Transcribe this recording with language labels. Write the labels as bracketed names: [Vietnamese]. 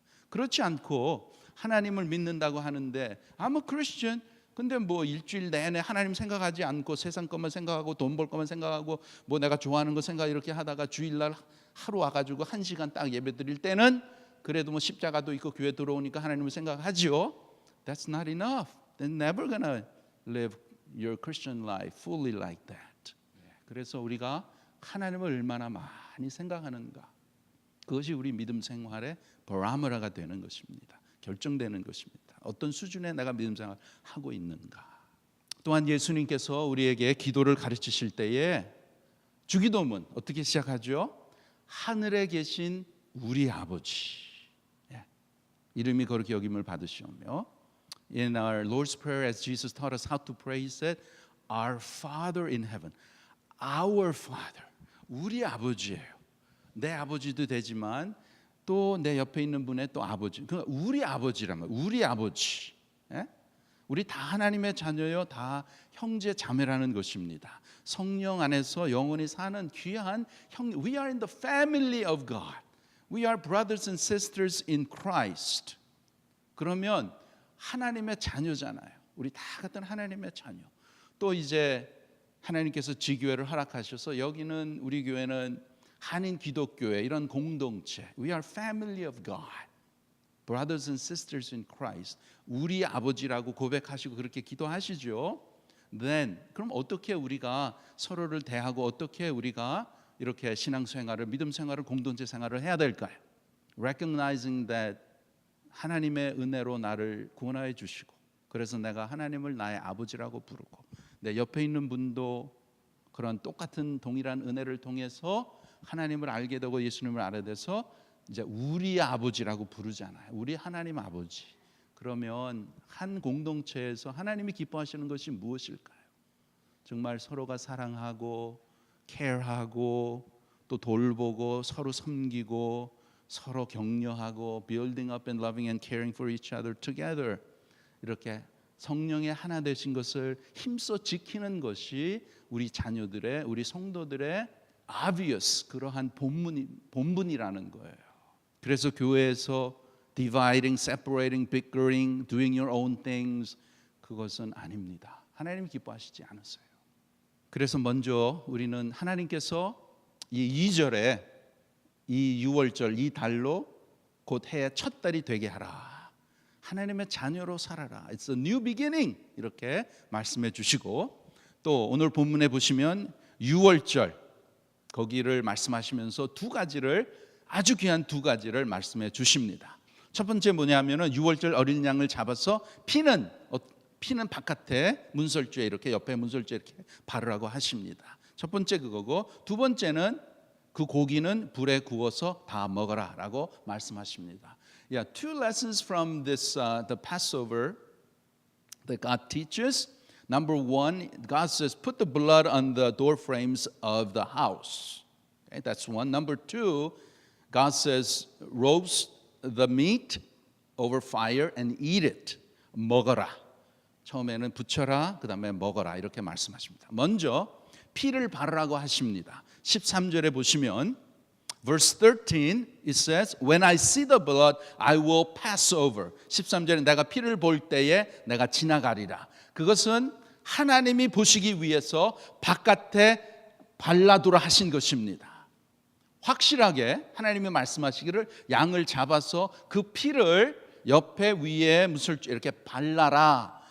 [Korean] 그렇지 않고 하나님을 믿는다고 하는데 [English] I'm a Christian [Korean] 근데 뭐 일주일 내내 하나님 생각하지 않고 세상 것만 생각하고 돈 벌 것만 생각하고 뭐 내가 좋아하는 거 생각 이렇게 하다가 주일날 하루 와가지고 1시간 딱 예배 드릴 때는 그래도 뭐 십자가도 있고 교회 들어오니까 하나님을 생각하지요. [English] That's not enough. They're never gonna live your Christian life fully like that. [Korean] 그래서 우리가 하나님을 얼마나 많이 생각하는가. 그것이 우리 믿음 생활의 바로미터가 되는 것입니다. 결정되는 것입니다. 어떤 수준에 내가 믿음 생활을 하고 있는가. 또한 예수님께서 우리에게 기도를 가르치실 때에 주기도문 어떻게 시작하죠? 하늘에 계신 우리 아버지 이름이 거룩히 여김을 받으시오며 [English] In our Lord's Prayer as Jesus taught us how to pray He said Our Father in heaven Our Father [Korean] 우리 아버지예요. 내 아버지도 되지만 또 내 옆에 있는 분의 또 아버지 그러니까 우리 아버지라면 우리 아버지 우리 다 하나님의 자녀요 다 형제 자매라는 것입니다. 성령 안에서 영원히 사는 귀한 형 [English] We are in the family of God. We are brothers and sisters in Christ. [Korean] 그러면 하나님의 자녀잖아요. 우리 다 같은 하나님의 자녀. 또 이제 하나님께서 지교회를 허락하셔서 여기는 우리 교회는 한인 기독교회 이런 공동체. [English] We are family of God. Brothers and sisters in Christ. [Korean] 우리 아버지라고 고백하시고 그렇게 기도하시죠. Then 그럼 어떻게 우리가 서로를 대하고 어떻게 우리가 이렇게 신앙생활을 믿음 생활을 공동체 생활을 해야 될까요? [English] Recognizing that [Korean] 하나님의 은혜로 나를 구원하여 주시고 그래서 내가 하나님을 나의 아버지라고 부르고 내 옆에 있는 분도 그런 똑같은 동일한 은혜를 통해서 하나님을 알게 되고 예수님을 알게 돼서 이제 우리 아버지라고 부르잖아요. 우리 하나님 아버지. 그러면 한 공동체에서 하나님이 기뻐하시는 것이 무엇일까요? 정말 서로가 사랑하고 care하고 또 돌보고 서로 섬기고 서로 격려하고 [English] building up and loving and caring for each other together [Korean] 이렇게 성령의 하나 되신 것을 힘써 지키는 것이 우리 자녀들의 우리 성도들의 obvious 그러한 본분이라는 거예요. 그래서 교회에서 [English] dividing, separating, bickering, doing your own things [Korean] 그것은 아닙니다. 하나님 기뻐하시지 않으세요. 그래서 먼저 우리는 하나님께서 이 2절에 이 6월절 이 달로 곧 해의 첫 달이 되게 하라. 하나님의 자녀로 살아라. [English] It's a new beginning. [Korean] 이렇게 말씀해 주시고 또 오늘 본문에 보시면 유월절 거기를 말씀하시면서 두 가지를 아주 귀한 두 가지를 말씀해 주십니다. 첫 번째 뭐냐면은 유월절 어린 양을 잡아서 피는 바깥에 문설주에 이렇게 옆에 문설주에 이렇게 바르라고 하십니다. 첫 번째 그거고 두 번째는 그 고기는 불에 구워서 다 먹어라라고 말씀하십니다. [English] Yeah, two lessons from this the Passover that God teaches. Number one, God says, put the blood on the door frames of the house. Okay, that's one. Number two, God says, roast the meat over fire and eat it. [Korean] 먹어라. 처음에는 붙여라, 그 다음에 먹어라 이렇게 말씀하십니다. 먼저 피를 바르라고 하십니다. 13절에 보시면 [English] Verse 13, it says, When I see the blood, I will pass over. [Korean] 13절에 내가 피를 볼 때에 내가 지나가리라. 그것은 하나님이 보시기 위해서 바깥에 발라두라 하신 것입니다. 확실하게 하나님이 말씀하시기를 양을 잡아서 그 피를 옆에 위에 문설주 이렇게 발라라.